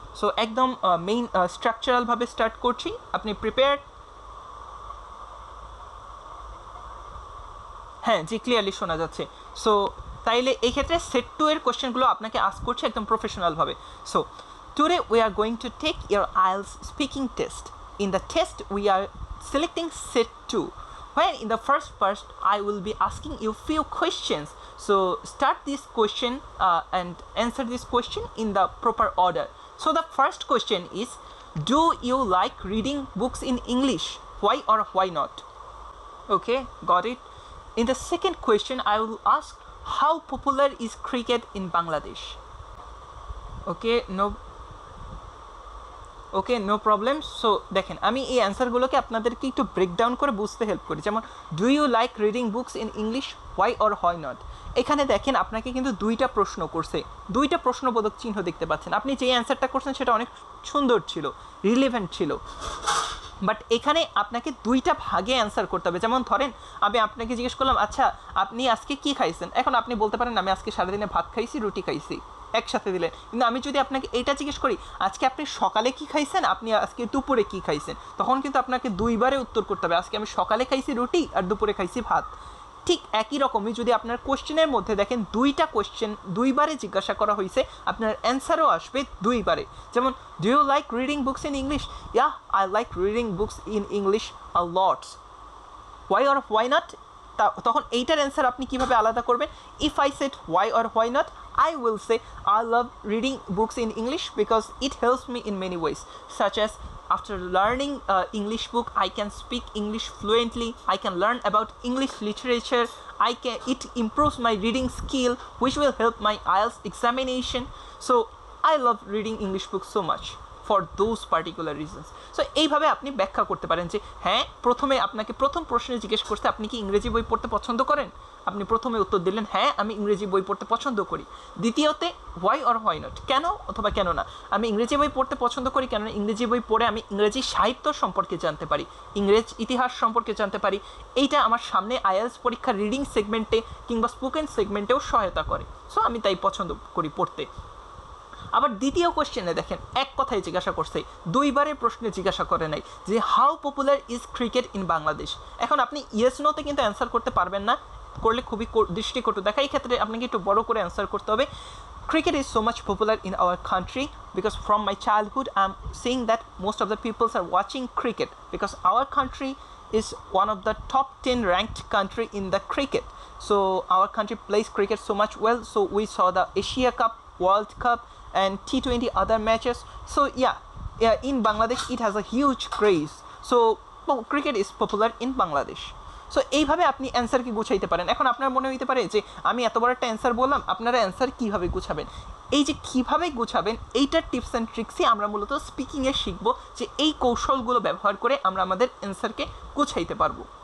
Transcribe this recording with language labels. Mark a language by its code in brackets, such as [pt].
[bn] So একদম main স্ট্রাকচারালভাবে start করছি, আপনি প্রিপেয়ার্ড? হ্যাঁ জি, ক্লিয়ারলি শোনা যাচ্ছে। সো তাইলে এই ক্ষেত্রে সেট 2 এর কোয়েশ্চেনগুলো আপনাকে আস্ক করছি একদম প্রফেশনালভাবে। [en] So today we are going to take your IELTS speaking test. In the test, we are selecting set 2, where in the first part, I will be asking you few questions. So start this question and answer this question in the proper order. So the first question is, do you like reading books in English? Why or why not? Okay, got it. In the second question, I will ask, how popular is cricket in Bangladesh? Okay, okay, no problem. [bn] So দেখেন আমি এই অ্যান্সারগুলোকে আপনাদেরকে একটু breakdown করে বুঝতে help করি। [en] যেমন do you like reading books in English, why or why not. [bn] এখানে দেখেন আপনাকে কিন্তু 2টা প্রশ্ন করছে, 2টা প্রশ্নবোধক চিহ্ন দেখতে পাচ্ছেন। আপনি যে অ্যান্সারটা করছেন সেটা অনেক সুন্দর ছিল, রিলেভেন্ট ছিল। বাট এখানে আপনাকে দুইটা ভাগে অ্যান্সার করতে হবে। যেমন ধরেন আমি আপনাকে জিজ্ঞেস করলাম, আচ্ছা আপনি আজকে কি খাইছেন, এখন আপনি বলতে পারেন আমি আজকে সারাদিনে ভাত খাইছি, রুটি খাইছি, একসাথে দিলেন। কিন্তু আমি যদি আপনাকে এইটা জিজ্ঞেস করি আজকে আপনি সকালে কি খাইছেন, আপনি আজকে দুপুরে কি খাইছেন, তখন কিন্তু আপনাকে দুইবারে উত্তর করতে হবে, আজকে আমি সকালে খাইছি রুটি আর দুপুরে খাইছি ভাত। ঠিক একই রকমই যদি আপনার কোশ্চেনের মধ্যে দেখেন দুইটা কোশ্চেন দুইবারে জিজ্ঞাসা করা হয়েছে, আপনার অ্যান্সারও আসবে দুইবারে। [en] যেমন do you like reading books in English? Yeah, I like reading books in English a lots. Why or why not, [bn] তখন এইটার অ্যান্সার আপনি কীভাবে আলাদা করবেন? [en] If I said why or why not, I will say I love reading books in English because it helps me in many ways, such as after learning English book I can speak English fluently, I can learn about English literature, it improves my reading skill which will help my IELTS examination. So I love reading English books so much for those particular reasons. [bn] So এইভাবে আপনি ব্যাখ্যা করতে পারেন যে হ্যাঁ, প্রথমে আপনাকে প্রথম প্রশ্নে জিজ্ঞেস করতে আপনি কি ইংরেজি বই পড়তে পছন্দ করেন, আপনি প্রথমে উত্তর দিলেন হ্যাঁ আমি ইংরেজি বই পড়তে পছন্দ করি। দ্বিতীয়তে [en] why or why not, [bn] কেন অথবা কেন না, আমি ইংরেজি বই পড়তে পছন্দ করি কেননা ইংরেজি বই পড়ে আমি ইংরেজি সাহিত্য সম্পর্কে জানতে পারি, ইংরেজ ইতিহাস সম্পর্কে জানতে পারি, এইটা আমার সামনে আইএলটিএস পরীক্ষার রিডিং সেগমেন্টে কিংবা স্পোকেন সেগমেন্টেও সহায়তা করে। সো আমি তাই পছন্দ করি পড়তে। আবার দ্বিতীয় কোশ্চেনে দেখেন এক কথায় জিজ্ঞাসা করছে, দুইবারের প্রশ্নে জিজ্ঞাসা করে নাই যে [en] How popular is cricket in Bangladesh. [bn] এখন আপনি ইয়েস নোতে কিন্তু অ্যান্সার করতে পারবেন না, করলে খুবই দৃষ্টিকটু দেখা। এই ক্ষেত্রে আপনাকে একটু বড় করে অ্যান্সার করতে হবে, [en] cricket is so much popular in our country because from my childhood I'm seeing that most of the peoples are watching cricket because our country is one of the top 10 ranked country in the cricket. So our country plays cricket so much well, so we saw the Asia Cup, World Cup and T20 other matches. So yeah, in Bangladesh it has a huge craze, so cricket is popular in Bangladesh. [bn] So এইভাবে আপনি অ্যান্সারকে গুছাইতে পারেন। এখন আপনার মনে হইতে পারে যে আমি এত বড় একটা অ্যান্সার বললাম, আপনারা অ্যান্সার কীভাবে গুছাবেন? এই যে কীভাবে গুছাবেন এইটার টিপস অ্যান্ড ট্রিক্সই আমরা মূলত স্পিকিংয়ে শিখব, যে এই কৌশলগুলো ব্যবহার করে আমরা আমাদের অ্যান্সারকে গুছাইতে পারবো।